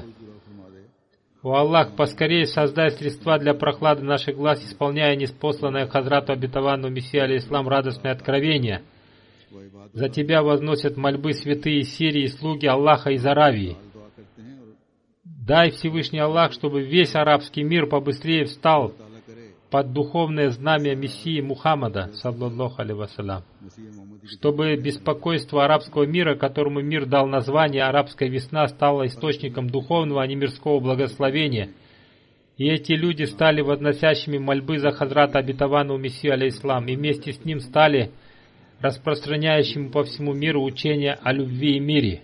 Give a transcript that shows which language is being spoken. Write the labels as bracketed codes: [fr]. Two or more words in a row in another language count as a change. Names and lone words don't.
[ru] О Аллах, поскорее создай средства для прохлады наших глаз, исполняя неспосланное Хазрату обетованному Мессии алейхиссалам радостное откровение. За тебя возносят мольбы святые Сирии и слуги Аллаха из Аравии. Дай Всевышний Аллах, чтобы весь арабский мир побыстрее встал под духовное знамя Мессии Мухаммада, [ar] صلى الله عليه وسلم, [ru] чтобы беспокойство арабского мира, которому мир дал название «Арабская весна», стало источником духовного, а не мирского благословения, и эти люди стали возносящими мольбы за Хазрата обетованного Мессию алейхиссалам, и вместе с ним стали распространяющими по всему миру учение о любви и мире.